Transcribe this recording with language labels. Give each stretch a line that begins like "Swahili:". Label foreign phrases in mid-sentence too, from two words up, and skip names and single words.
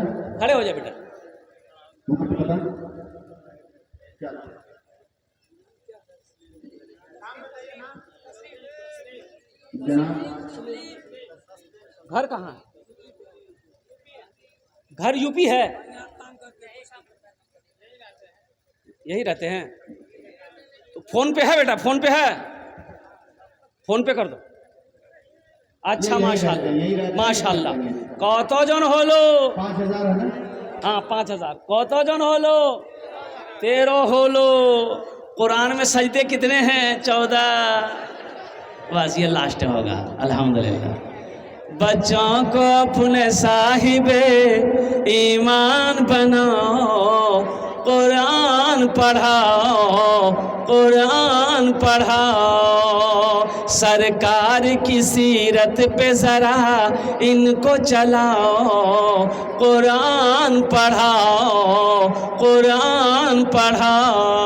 Urdu: کھڑے ہو جائے بیٹا. گھر کہاں ہے؟ گھر یو پی ہے, یہی رہتے ہیں. تو فون پہ ہے بیٹا, فون پہ ہے, فون پہ کر دو. اچھا ماشاءاللہ ماشاءاللہ.
Bangla: কত জন হলো?
Urdu: 5000 ہے نا, ہاں 5000.
Bangla: কত জন হলো? 13 হলো.
Urdu: قرآن میں سجدے کتنے ہیں؟ 14. بس یہ لاسٹ ہوگا الحمدللہ. بچوں کو اپنے صاحب ایمان بناؤ, قرآن پڑھاؤ, قرآن پڑھاؤ, سرکار کی سیرت پہ ذرا ان کو چلاؤ, قرآن پڑھاؤ, قرآن پڑھاؤ.